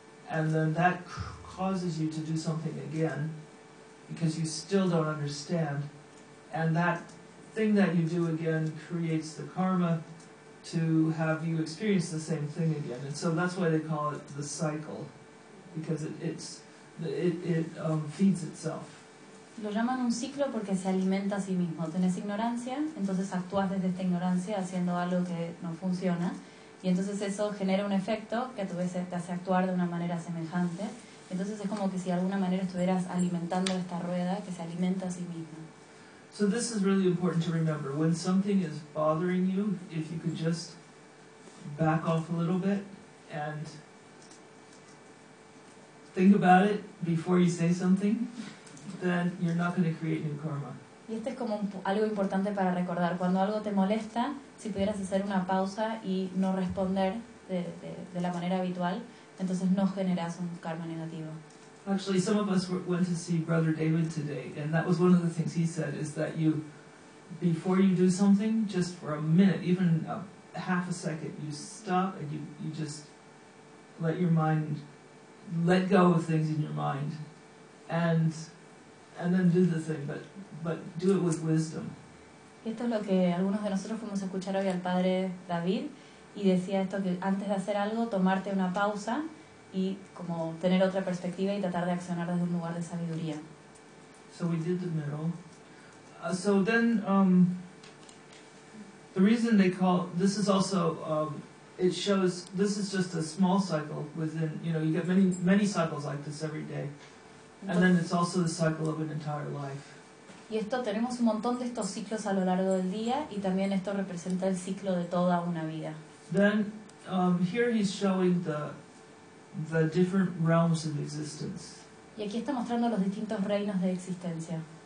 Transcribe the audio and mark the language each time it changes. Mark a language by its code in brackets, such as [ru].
[en] And then that causes you to do something again, because you still don't understand. And that thing that you do again creates the karma to have you experience the same thing again. And so that's why they call it the cycle, because it feeds itself. [es] Lo llaman un ciclo porque se alimenta a sí mismo. Tenés ignorancia, entonces actúas desde esta ignorancia haciendo algo que no funciona, Y entonces eso genera un efecto que a tu vez te hace actuar de una manera semejante. Entonces es como que si de alguna manera estuvieras alimentando esta rueda que se alimenta a sí misma. [en] So this is really important to remember. When something is bothering you, if you could just back off a little bit and think about it before you say something, then you're not going to create new karma. [es] Y este es como algo importante para recordar. Cuando algo te molesta, si pudieras hacer una pausa y no responder de la manera habitual, entonces no generas un karma negativo. [en] Actually, some of us went to see Brother David today, and that was one of the things he said, is that you, before you do something, just for a minute, even a half a second, you stop and you just let your mind, let go of things in your mind, and then do the thing, but do it with wisdom. [es] Esto es lo que algunos de nosotros fuimos a escuchar hoy al Padre David, y decía esto, que antes de hacer algo, tomarte una pausa, y como tener otra perspectiva y tratar de accionar desde un lugar de sabiduría. [en] So we did the middle. So then, the reason they call, this is also, it shows, this is just a small cycle within, you know, you get many, many cycles like this every day. And then it's also the cycle of an entire life. [es] Y esto, tenemos un montón de estos ciclos a lo largo del día, y también esto representa el ciclo de toda una vida. [en] Then, here he's showing the different realms of existence. [es] Y aquí está mostrando los distintos reinos de existencia.